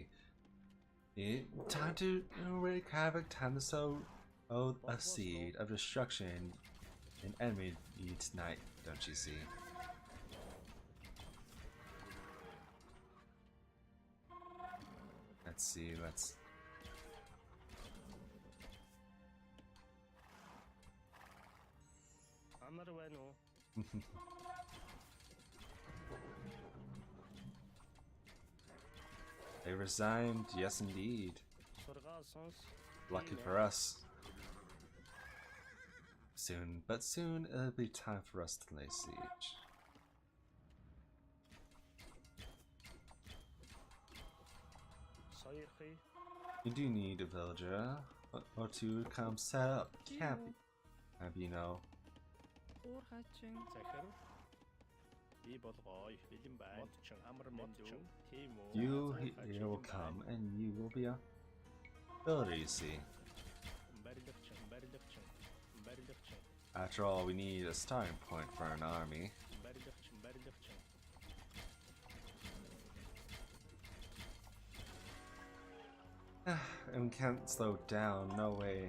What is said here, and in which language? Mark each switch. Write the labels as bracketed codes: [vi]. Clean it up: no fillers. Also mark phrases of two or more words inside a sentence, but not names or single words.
[en] Time to wreak havoc, time to sow a seed of destruction in enemy tonight, don't you see? Let's see, [mn] Амар байна уу? [en] They resigned, yes indeed. [mn] Сургаал сонс. [en] Lucky for us. Soon it'll be time for us to lay siege. [mn] Соёрхий. [en] You do need a villager or two to come set up camp, you know. [mn] Уурхайчин. Захир. Би болгоё. Бэлэн байна. Модчин. Амар модчин. Тийм үү? [en] You here will come and you will be a villager, you see. [mn] Барилгачин. Барилгачин. Барилгачин. [en] After all, we need a starting point for an army. [mn] Барилгачин. Барилгачин. [en] And we can't slow down, no way.